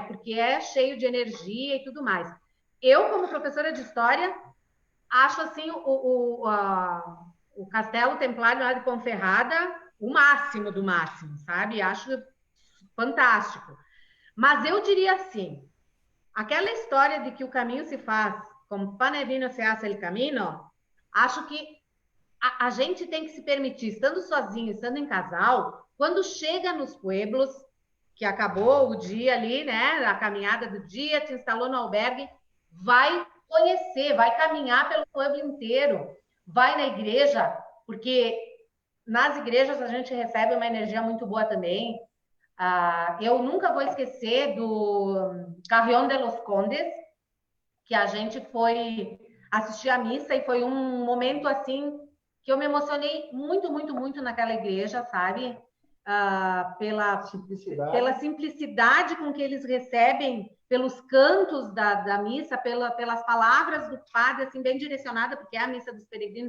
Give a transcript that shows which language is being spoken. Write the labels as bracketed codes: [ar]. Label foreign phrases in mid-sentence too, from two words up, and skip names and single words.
[pt] Porque é cheio de energia e tudo mais. Eu, como professora de história, acho assim o Castelo Templário lá de Ponferrada o máximo do máximo, sabe? Acho fantástico. Mas eu diria assim, aquela história de que o caminho se faz, [es] como pane vino se hace el camino, [pt] acho que a gente tem que se permitir, estando sozinho, estando em casal, quando chega nos pueblos, que acabou o dia ali, né, a caminhada do dia, te instalou no albergue, vai conhecer, vai caminhar pelo pueblo inteiro, vai na igreja, porque nas igrejas a gente recebe uma energia muito boa também. Eu nunca vou esquecer do Carrión de los Condes, que a gente foi assistir a missa e foi um momento assim que eu me emocionei muito, muito, muito naquela igreja, sabe? Pela simplicidade com que eles recebem, pelos cantos da missa, pelas palavras do padre, assim, bem direcionada, porque é a missa dos peregrinos.